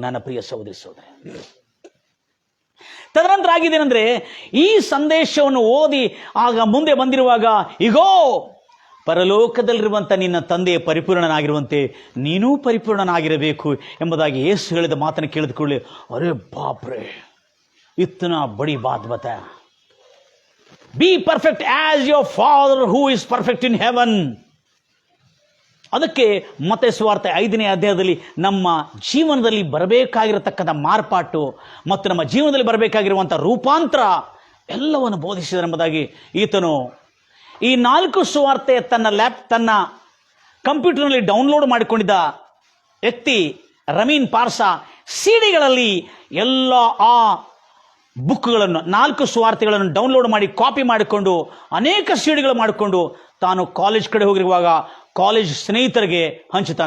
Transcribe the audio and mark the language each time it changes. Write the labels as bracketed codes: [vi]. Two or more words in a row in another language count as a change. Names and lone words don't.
[kn] ನನ್ನ ಪ್ರಿಯ ಸಹೋದರಿ ಸಹೋದರಿ, ತದನಂತರ ಆಗಿದ್ದೇನೆಂದ್ರೆ, ಈ ಸಂದೇಶವನ್ನು ಓದಿ ಆಗ ಮುಂದೆ ಬಂದಿರುವಾಗ, ಇಗೋ ಪರಲೋಕದಲ್ಲಿರುವಂಥ ನಿನ್ನ ತಂದೆ ಪರಿಪೂರ್ಣನಾಗಿರುವಂತೆ ನೀನೂ ಪರಿಪೂರ್ಣನಾಗಿರಬೇಕು ಎಂಬುದಾಗಿ ಯೇಸು ಹೇಳಿದ ಮಾತನ್ನು ಕೇಳಿದ ಕೂಡಲೇ, ಅರೆ ಬಾಪ್ರೆ, [hi] इतना बड़ी बात बताया. [en] Be perfect as your Father who is perfect in heaven. [kn] ಅದಕ್ಕೆ ಮತ್ತಾಯ ಸುವಾರ್ತೆ 5ನೇ ಅಧ್ಯಾಯದಲ್ಲಿ ನಮ್ಮ ಜೀವನದಲ್ಲಿ ಬರಬೇಕಾಗಿರತಕ್ಕಂಥ ಮಾರ್ಪಾಟು ಮತ್ತು ನಮ್ಮ ಜೀವನದಲ್ಲಿ ಬರಬೇಕಾಗಿರುವಂಥ ರೂಪಾಂತರ ಎಲ್ಲವನ್ನು ಬೋಧಿಸಿದರೆಂಬುದಾಗಿ ಈತನು ಈ 4 ಸುವಾರ್ತೆ ತನ್ನ ಕಂಪ್ಯೂಟರ್ನಲ್ಲಿ ಡೌನ್ಲೋಡ್ ಮಾಡಿಕೊಂಡಿದ್ದ ವ್ಯಕ್ತಿ ರಮೀನ್ ಪಾರ್ಸಾ ಸಿಡಿಗಳಲ್ಲಿ ಎಲ್ಲ ಆ ಬುಕ್ಗಳನ್ನು 4 ಸುವಾರ್ತೆಗಳನ್ನು ಡೌನ್ಲೋಡ್ ಮಾಡಿ ಕಾಪಿ ಮಾಡಿಕೊಂಡು ಅನೇಕ ಸಿಡಿಗಳು ಮಾಡಿಕೊಂಡು ತಾನು ಕಾಲೇಜ್ ಕಡೆ ಹೋಗಿರುವಾಗ ಕಾಲೇಜ್ ಸ್ನೇಹಿತರಿಗೆ ಹಂಚುತ್ತಾನೆ.